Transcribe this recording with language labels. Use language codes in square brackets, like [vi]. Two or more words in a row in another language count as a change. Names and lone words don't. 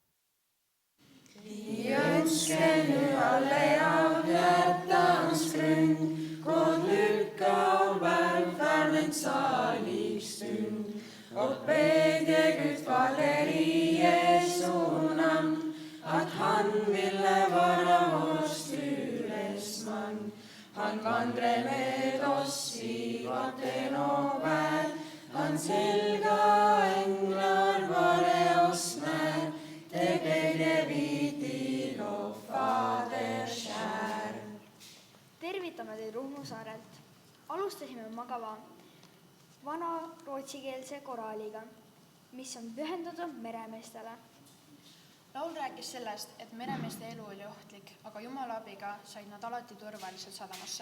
[sv] Vi önskar nu alla av hjärtans grund god lycka och välfärdens salig stund och bedje Gud Fader i Jesu namn att han ville vara vår styresman. Han vandrar med oss i vatten och värld, hans helga änglar vare oss när. Det glädje vi till och Fader kär. [et] Tervitame teid Ruhnu saarelt. Alustasime magava vana rootsikeelse koraaliga, mis on pühendatud meremeestele. Laul rääkis sellest, et meremeeste elu oli ohtlik, aga Jumala abiga said nad alati turvaliselt sadamasse.